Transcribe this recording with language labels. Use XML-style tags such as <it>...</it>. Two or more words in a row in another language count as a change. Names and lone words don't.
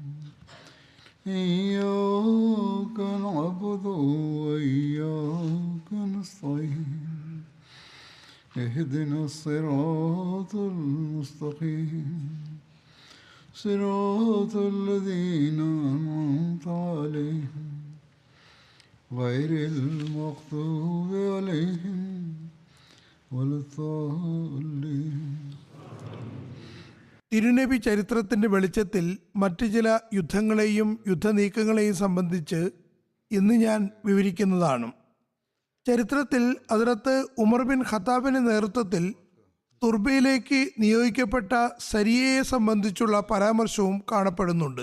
<ar>إياك نعبد وإياك نستعين اهدنا الصراط المستقيم صراط الذين أنعمت عليهم غير المغضوب عليهم ولا الضالين.</ar> <ml>തിരുനബി ചരിത്രത്തിന്റെ വെളിച്ചത്തിൽ മറ്റു ചില യുദ്ധങ്ങളെയും യുദ്ധനീക്കങ്ങളെയും സംബന്ധിച്ച് ഇന്ന് ഞാൻ വിവരിക്കുന്നതാണ്. ചരിത്രത്തിൽ ഹദ്റത്ത് ഉമർ ബിൻ ഖത്താബിന്റെ നേതൃത്വത്തിൽ തുർബയിലേക്ക് നിയോഗിക്കപ്പെട്ട സരിയയെ സംബന്ധിച്ചുള്ള പരാമർശവും കാണപ്പെടുന്നുണ്ട്.</ml>